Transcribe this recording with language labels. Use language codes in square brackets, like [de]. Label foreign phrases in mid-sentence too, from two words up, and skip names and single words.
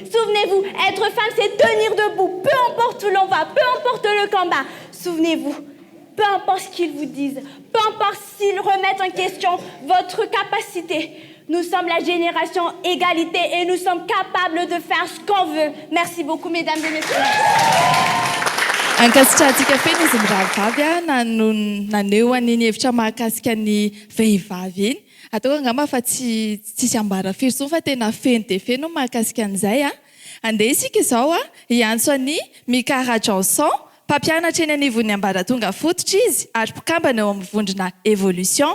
[fr] Souvenez-vous, être femme, c'est tenir debout. Peu importe où l'on va, peu importe le combat. Souvenez-vous, peu importe ce qu'ils vous disent, peu importe s'ils remettent en question votre capacité. Nous sommes la génération égalité et nous sommes capables de faire ce qu'on veut. Merci beaucoup, mesdames et messieurs. [mg] Ankasitrahantsika feno izy miravavy naneho an'iny hevitra mahakasika ny vehivavy iny. Atao angamba fa tsisy ambara firy intsony fa tena feno dia feno mahakasika an'izay. Andeha isika izao hiantso an'i Mikara Johnson, mpampianatra eny anivon'ny ambaratonga fototra izy ary mpikambana eo amin'ny vondrona Evolution.